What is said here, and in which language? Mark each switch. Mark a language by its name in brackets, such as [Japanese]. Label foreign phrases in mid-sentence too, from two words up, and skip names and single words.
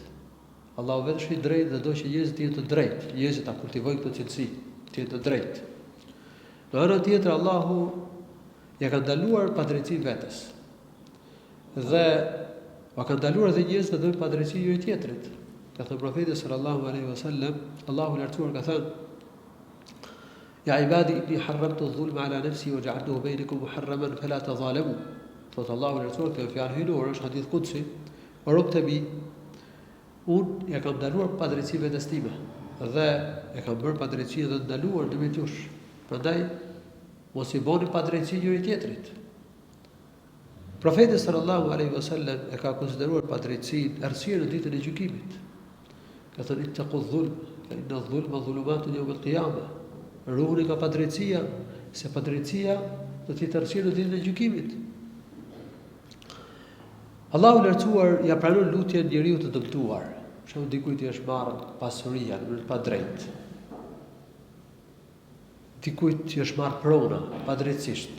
[Albanian] Allahu vetë është i drejtë dhe do që njerëzit të jenë të drejtë. Njerëzit ta kultivojnë këtë cilësi, të jenë të drejtë. Në anën tjetër Allahu ja ka ndaluar padrejtësinë vetes. Dhe ka ndaluar edhe njerëzit të bëjnë padrejtësi njëri tjetrit. Ka thënë profeti [Arabic] صلى الله عليه وسلم, [Albanian] Allahu i lartësuar ka thënë: [Arabic] "يا عبادي إني حرمت الظلم على نفسي وجعلته بينكم محرما فلا تظالموا." [Albanian] Thot Allahu i lartësuar këtë fjalë hynore, është [Arabic] حديث قدسي, [Albanian] o rob të mi, unë ja kam ndaluar padrejtësi vetes time dhe e kam bërë padrejtësi dhe ndaluar ndërmjet jush. Prandaj mos i bëni padrejtësi njëri tjetrit. Profeti [Arabic] صلى الله عليه وسلم [Albanian] e ka konsideruar padrejtësinë errësirë në ditën e gjykimit. Ka thënë [Arabic] اتقوا الظلم فإن الظلم ظلمات يوم القيامة. [Albanian] Ruhuni nga padrejtësia, se padrejtësia do të jetë errësirë në ditën e gjykimit. Allahu i lartësuar ja pranon lutjen njeriu të dëmtuar. Për shembull dikujt i është marrë pasuria në mënyrë pa drejtë. Dikujt i është marrë prona padrejtësisht.